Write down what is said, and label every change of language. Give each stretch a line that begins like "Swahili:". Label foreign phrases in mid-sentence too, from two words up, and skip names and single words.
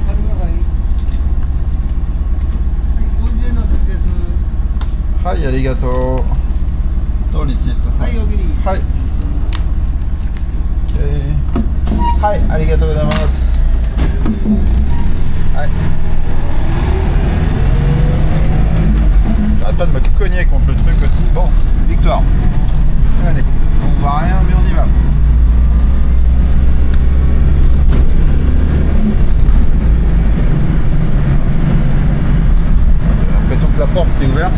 Japanese: はい、ありがとう。のリシート。はい、おぎり。はい。OK。はい、ありがとうございます。
French: はい。J'arrête pas de me cogner contre le truc aussi. Bon, victoire. Allez, on voit rien, mais on y va. J'ai l'impression que la porte s'est ouverte.